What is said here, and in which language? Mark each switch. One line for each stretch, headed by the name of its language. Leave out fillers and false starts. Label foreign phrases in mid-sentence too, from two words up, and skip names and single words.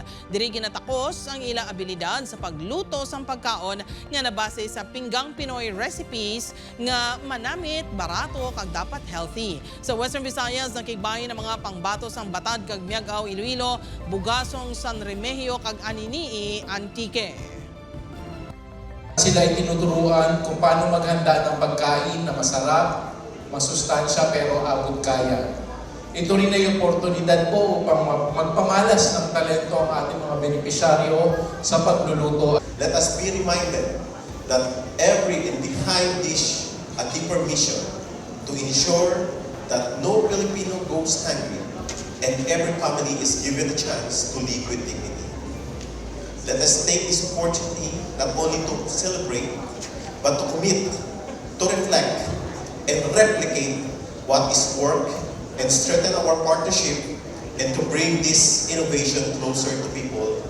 Hiligaynon: Diri ginatako ang ilang abilidad sa pagluto sang pagkaon nga nabase sa pinggang Pinoy recipes nga manamit, barato kag dapat healthy. Sa Western Visayas nakigbahin ang mga pangbato sang Batad kag Miagao Iloilo, Bugasong San Remigio kag Aninii Antique.
Filipino: Sila ay tinuturuan kung paano maghanda ng pagkain na masarap, masustansya pero abot kaya. Ito rin ay oportunidad po upang magpamalas ng talento ang ating mga benepisyaryo sa pagluluto.
English: Let us be reminded that behind dish a deeper mission to ensure that no Filipino goes hungry and every family is given a chance to live with dignity. Let us take this opportunity not only to celebrate, but to commit, to reflect, and replicate what is work and strengthen our partnership and to bring this innovation closer to people